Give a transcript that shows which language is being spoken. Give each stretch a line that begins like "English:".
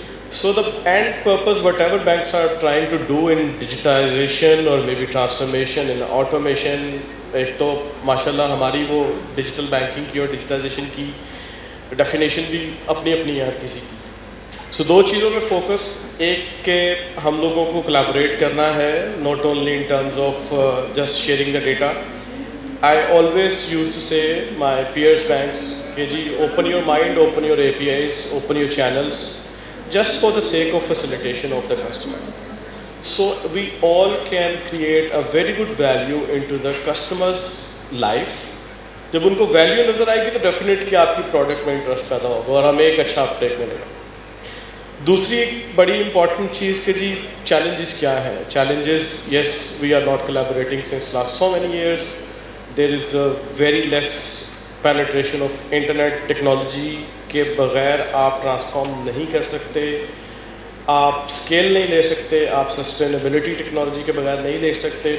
English: So the end purpose, whatever banks are trying to do in digitization or maybe transformation in automation,
Urdu: ایک تو ماشاءاللہ ہماری وہ digital banking کی اور ڈیجیٹائزیشن کی ڈیفینیشن بھی اپنی اپنی ہے ہر کسی کی. سو 2 چیزوں میں فوکس, ایک کہ ہم لوگوں کو کولیبوریٹ کرنا ہے,
English: Not only in terms of just sharing the data. I always used to say my peers banks کہ جی open your mind, open your APIs, open your channels, just for the sake of facilitation of the customer. So we all can create a very good value into the customer's life.
Urdu: جب ان کو value نظر آئے گی تو definitely آپ کی product میں interest پیدا ہوگا اور ہمیں ایک اچھا اپ ٹیک ملے گا. دوسری ایک بڑی امپورٹنٹ چیز کہ جی چیلنجز کیا ہیں.
English: Challenges, yes we are not collaborating since last so many years. There is a very less penetration of internet technology
Urdu: کے بغیر آپ ٹرانسفارم نہیں کر سکتے, آپ اسکیل نہیں لے سکتے, آپ سسٹینیبلٹی ٹیکنالوجی کے بغیر نہیں لے سکتے.